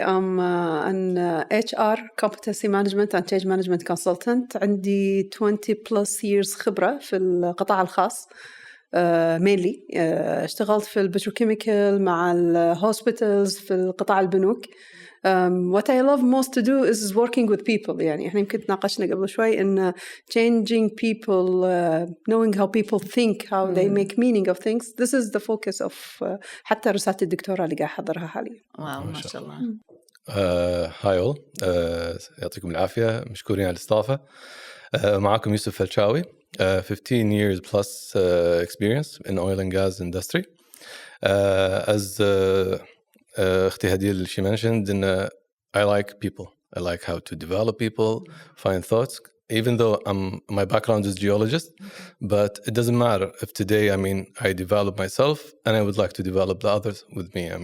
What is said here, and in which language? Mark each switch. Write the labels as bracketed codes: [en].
[en] I'm an HR competency management and change management consultant. [ar] عندي [en] 20 plus years [ar] خبرة في القطاع الخاص. mainly اشتغلت في البتروكيميكال مع الهوسبيتالز في القطاع البنوك. [en] What I love most to do is working with people. [ar] يعني إحنا يمكن تناقشنا قبل شوي إن [en] changing people, knowing how people think, how they make meaning of things. This is the focus of [ar] حتى رسالة الدكتوراه اللي قاعد أحضرها حاليا. واو ما شاء الله. هاي أول يعطيكم العافية، مشكورين على الاستضافة. معكم يوسف فلشاوي. [en] 15 years plus experience in oil and gas industry. As أختي هديل she mentioned, I like people. I like how to develop people, find thoughts. Even though my background is geologist, but it doesn't matter if today, I develop myself and I would like to develop the others with me.